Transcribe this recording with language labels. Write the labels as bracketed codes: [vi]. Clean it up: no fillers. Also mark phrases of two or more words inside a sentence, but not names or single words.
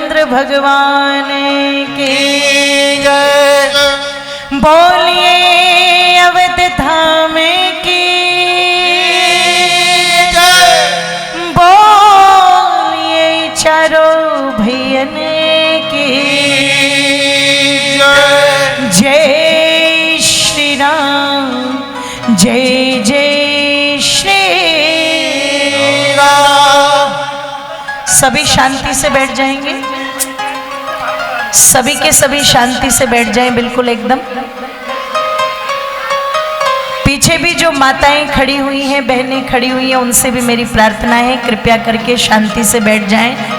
[hi] भगवान की जय। बोलिए अवध धाम की जय। बोलिए चारों भैयन की जय। जय श्री राम, जय जय श्री राम। सभी शांति से बैठ जाएंगे, सभी के सभी शांति से बैठ जाएं, बिल्कुल एकदम। पीछे भी जो माताएं खड़ी हुई हैं, बहनें खड़ी हुई हैं, उनसे भी मेरी प्रार्थना है कृपया करके शांति से बैठ जाएं।